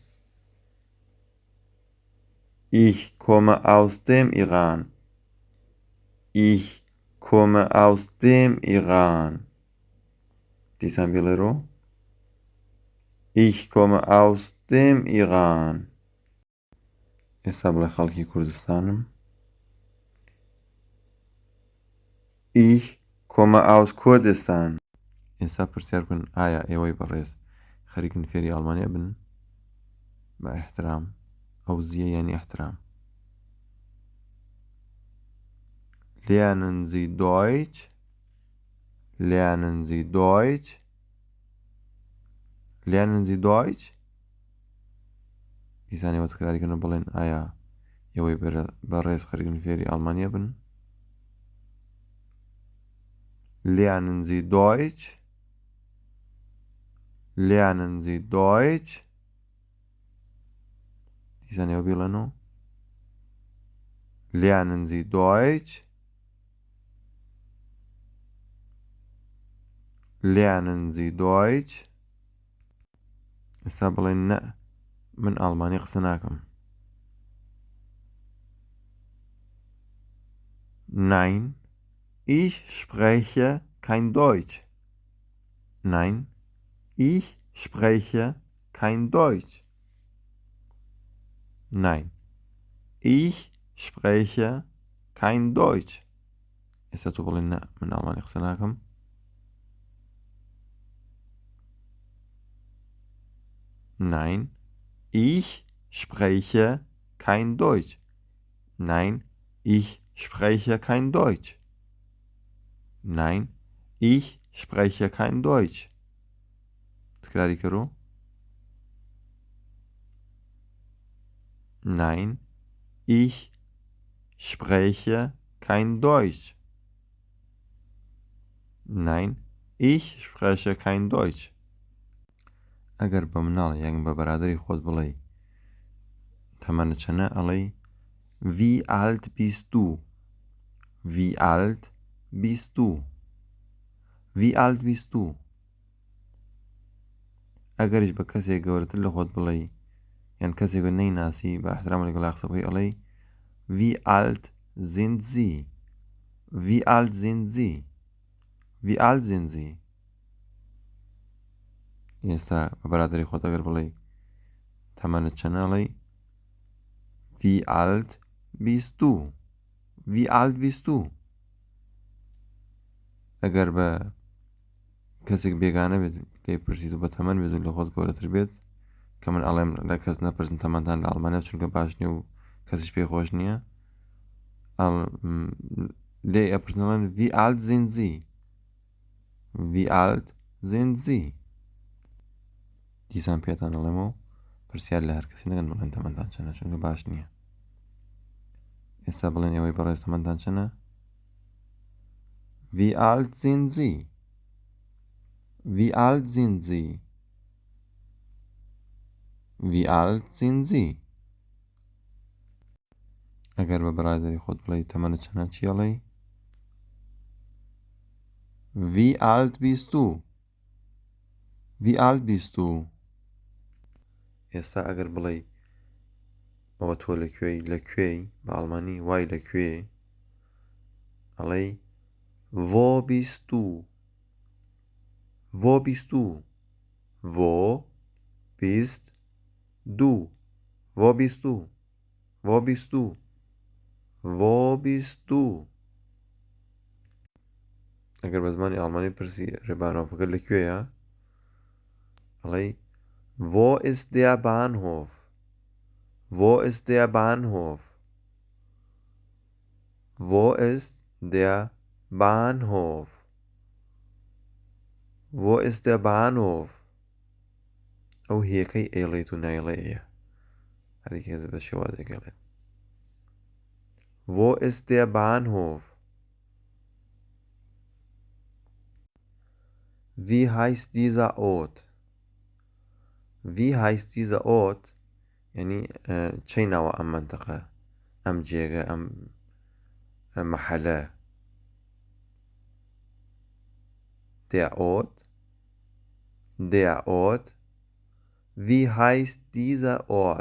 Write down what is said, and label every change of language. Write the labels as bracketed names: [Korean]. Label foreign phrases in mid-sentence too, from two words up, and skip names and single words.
[German] Ich komme aus dem Iran. Ich komme aus dem Iran. [Central Kurdish] دیسان بێڵێرۆ [German] Ich komme aus dem Iran. [Central Kurdish] ئێستا بڵێ خەڵکی کوردستانم. [German] Ich komme aus Kurdistan. [Central Kurdish] ئێستا پرسیار کن ئایا ئێوەی بەڕێز خەریکن فێری ئەڵمانیا بن؟ بە احترام. ئەو زیە یعنی احترام. [German] Lernen Sie Deutsch? Lernen Sie Deutsch? Lernen Sie Deutsch? [Central Kurdish] دیسان ئێوە تکراریکردن بڵێن ئایا ئێوەی بەڕێز خەریکن فێری ئەڵمانیا بن؟ [German] Lernen Sie Deutsch? Lernen Sie Deutsch? [Central Kurdish] دیسان ئێوە بڵێنەوە [German] Lernen Sie Deutsch? Lernen Sie Deutsch? [Central Kurdish] ئێستا بڵێن نە من ئەڵمانی قسە ناکەم. [German] Nein, ich spreche kein Deutsch. Nein, ich spreche kein Deutsch. Nein, ich spreche kein Deutsch. [Central Kurdish] ئێستا تو بڵێن نە من ئەڵمانی قسە ناکەم. [German] Nein, ich spreche kein Deutsch. Nein, ich spreche kein Deutsch. Nein, ich spreche kein Deutsch. [Central Kurdish] تکراری کرو. [German] Nein, ich spreche kein Deutsch. Nein, ich spreche kein Deutsch. [Central Kurdish] ئەگەر بە مناڵ یان بە بەرادەری خۆت بڵێ تەمەنت چەنە ئەڵێ [German] Wie alt bist du? Wie alt bist du? Wie alt bist du? [Central Kurdish] ئەگەریش بە کەسێک گەورەتر لە خۆت بڵێ یان کەسێک نەیناسی بە احترام لەگەڵا قسە بکەی ئەڵێ [German] Wie alt sind Sie? Wie alt sind Sie? Wie alt sind Sie? [Central Kurdish] ئێستا بە بەرادەری خۆت ئەگەر بڵێ تەمەنت چەنە ئەڵێ [German] Wie alt bist du? Wie alt bist du? [Central Kurdish] ئەگەر بە کەسێک بێگانە بێت لێ پرسیت و بە تەمەن بێت و لە خۆت گەورەتر بێت کە من ئەڵێم لە کەس نەپرسن تەمەنتان لە ئەڵمانیا چونکە باش نییە و کەسیش پێخۆش نییە لێ ئەپرسنەوەن [German] Wie alt sind Sie? Wie alt sind Sie? [Central Kurdish] دیسان پێتان ئەڵێمەوە پرسیار لە هەر کەسی نەکەن بڵێن تەمەنتان چەنە چونکە باش نییە. ئێستا بڵێن ئێوەی بەڕێز تەمەنتان چەنە؟ [German] Wie alt sind Sie? Wie alt sind Sie? Wie alt sind Sie? [Central Kurdish] ئەگەر بە بەرادەری خۆت بڵێ تەمەنت چەنە چی ئەڵێ؟ [German] Wie alt bist du? Wie alt bist du? [Central Kurdish] ئێستا ئەگەر بڵێ ئەوە تۆ لەکوێی بە ئەڵمانی وای لەکوێ ئەڵێ [German] Wo bist du? Wo bist du? Wo bist du? Wo bist du? Wo bist du? Wo bist du? [Central Kurdish] ئەگەر بە زمانی ئەڵمانی پرسی ڕێبانۆفەکە لەکوێیە ئەڵێ [German] Wo ist der Bahnhof? Wo ist der Bahnhof? Wo ist der Bahnhof? Wo ist der Bahnhof? [Central Kurdish] ئەو هیەکەی ئێڵێت و نایڵەیە هەرێکێت بە شێوازێک ئێڵێت [German] Wo ist der Bahnhof? Wie heißt dieser Ort? Wie heißt dieser Ort? [Central Kurdish] يعني چەی ناوە ئەم منتەقە ئەم جێگە ئەم محەلە [German] Der Ort? Der Ort? Wie heißt dieser Ort?